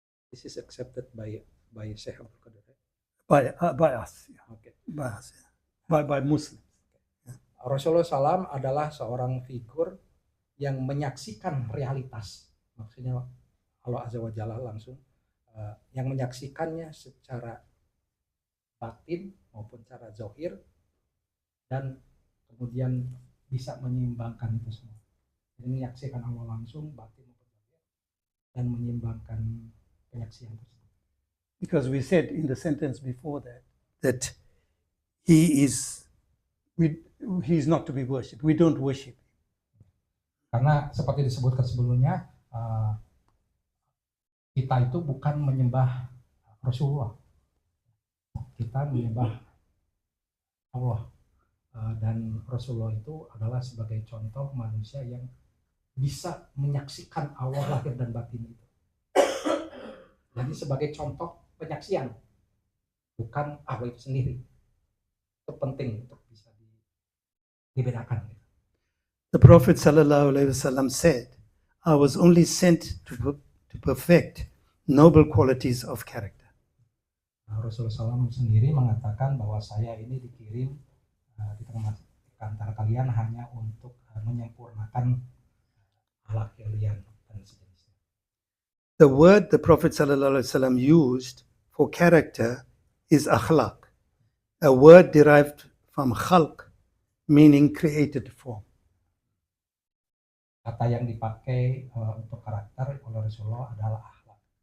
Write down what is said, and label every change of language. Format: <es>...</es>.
<en>This is accepted by Syekh Abdul Qadir. By us, yeah. Okay. By Muslims.</en> <id>Rasulullah SAW adalah seorang figur yang menyaksikan realitas. Maksudnya Allah Azza wa Jalla langsung yang menyaksikannya secara batin maupun secara zahir, dan kemudian bisa menyeimbangkan itu semua. Jadi menyaksikan Allah langsung, batin maupun zahir, dan menyeimbangkan penyaksian tersebut.</id> <en>Because we said in the sentence before that, that he's not to be worshipped. We don't worship.</en> <id>Karena seperti disebutkan sebelumnya, kita itu bukan menyembah Rasulullah, kita menyembah Allah, dan Rasulullah itu adalah sebagai contoh manusia yang bisa menyaksikan Allah lahir dan batin itu. Jadi sebagai contoh penyaksian, bukan Allah itu sendiri. Itu penting untuk bisa dibedakan.</id> <en>The Prophet ﷺ said, I was only sent to perfect noble qualities of character.</en> <id>Rasulullah SAW sendiri mengatakan bahwa saya ini dikirim di tengah antara kalian hanya untuk menyempurnakan akhlak kalian dan sejenisnya.</id> <en>The word the Prophet ﷺ used for character is akhlaq, a word derived from khalq, meaning created form.</en> <id>Kata yang dipakai untuk karakter oleh Rasulullah adalah akhlak.</id>